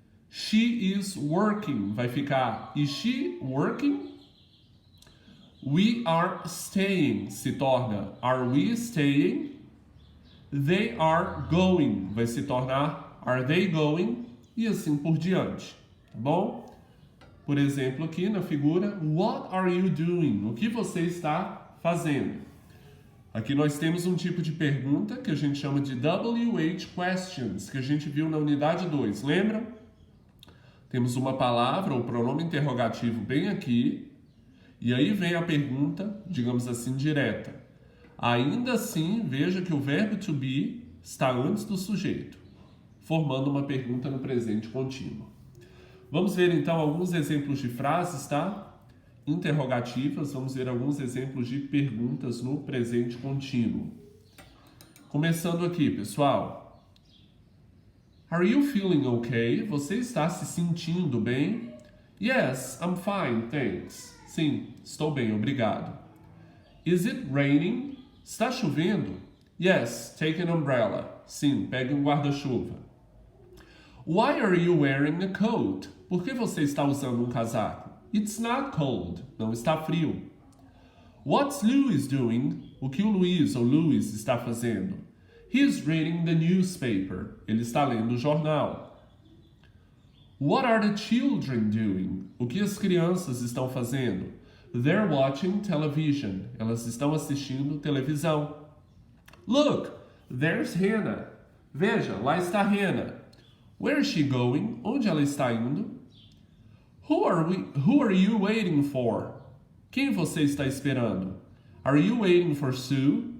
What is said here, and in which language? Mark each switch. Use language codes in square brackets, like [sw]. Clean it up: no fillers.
[en] She is working [pt] vai ficar [en] is she working? We are staying [pt] se torna [en] are we staying? They are going [pt] vai se tornar [en] are they going? [pt] E assim por diante, tá bom? Por exemplo, aqui na figura, [en] what are you doing? [pt] O que você está fazendo? Aqui nós temos um tipo de pergunta que a gente chama de WH questions, que a gente viu na unidade 2, lembram? Temos uma palavra ou pronome interrogativo bem aqui, e aí vem a pergunta, digamos assim, direta. Ainda assim, veja que o verbo to be está antes do sujeito, formando uma pergunta no presente contínuo. Vamos ver então alguns exemplos de frases, tá? Interrogativas, vamos ver alguns exemplos de perguntas no presente contínuo. Começando aqui, pessoal. [en] Are you feeling okay? [pt] Você está se sentindo bem? [en] Yes, I'm fine, thanks. [pt] Sim, estou bem, obrigado. [en] Is it raining? [pt] Está chovendo? [en] Yes, take an umbrella. [pt] Sim, pegue um guarda-chuva. [en] Why are you wearing a coat? [pt] Por que você está usando um casaco? [en] It's not cold. [pt] Não está frio. [en] What's Louis doing? [pt] O que o Luiz ou Louis está fazendo? [en] He's reading the newspaper. [pt] Ele está lendo o jornal. [en] What are the children doing? [pt] O que as crianças estão fazendo? [en] They're watching television. [pt] Elas estão assistindo televisão. [en] Look, there's Hannah. [pt] Veja, lá está Hannah. [en] Where is she going? [pt] Onde ela está indo? [en] Who are you waiting for? [pt] Quem você está esperando? [en] Are you waiting for Sue?